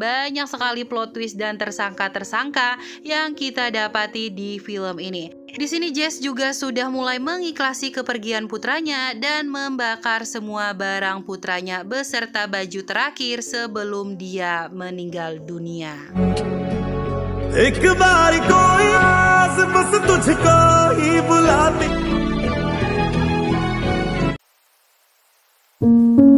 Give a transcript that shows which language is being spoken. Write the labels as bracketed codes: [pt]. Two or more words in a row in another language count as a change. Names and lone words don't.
[id] Banyak sekali [en] plot twist [id] dan tersangka-tersangka yang kita dapati di film ini. Di sini Jess juga sudah mulai mengikhlasi kepergian putranya dan membakar semua barang putranya beserta baju terakhir sebelum dia meninggal dunia. [hi] एक बार कोई आस बस तुझको ही बुलाती